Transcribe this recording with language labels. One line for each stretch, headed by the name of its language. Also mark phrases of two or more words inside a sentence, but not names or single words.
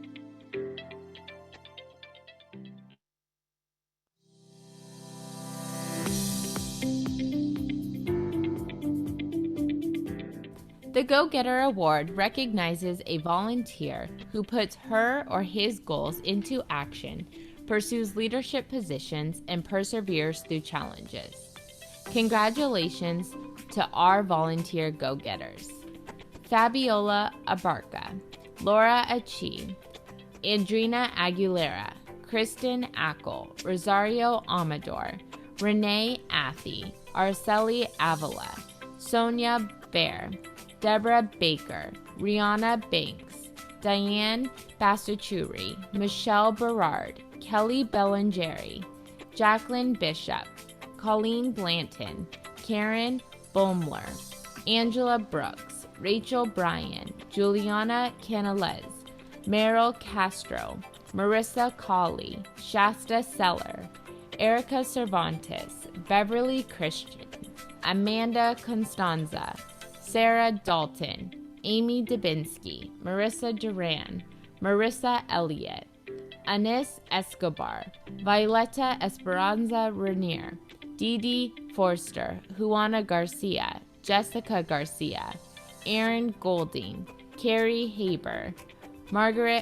English: The Go-Getter Award recognizes a volunteer who puts her or his goals into action, pursues leadership positions, and perseveres through challenges. Congratulations to our volunteer go-getters: Fabiola Abarca, Laura Achi, Adrina Aguilera, Kristen Ackel, Rosario Amador, Renee Athy, Arceli Avila, Sonia Bear, Deborah Baker, Rihanna Banks, Diane Bassachuri, Michelle Berard, Kelly Bellingeri, Jacqueline Bishop, Colleen Blanton, Karen Baumler, Angela Brooks, Rachel Bryan, Juliana Canales, Meryl Castro, Marissa Colley, Shasta Seller, Erica Cervantes, Beverly Christian, Amanda Constanza, Sarah Dalton, Amy Dubinsky, Marissa Duran, Marissa Elliott, Anis Escobar, Violeta Esperanza Renier, Didi Forster, Juana Garcia, Jessica Garcia, Aaron Golding, Carrie Haber, Margaret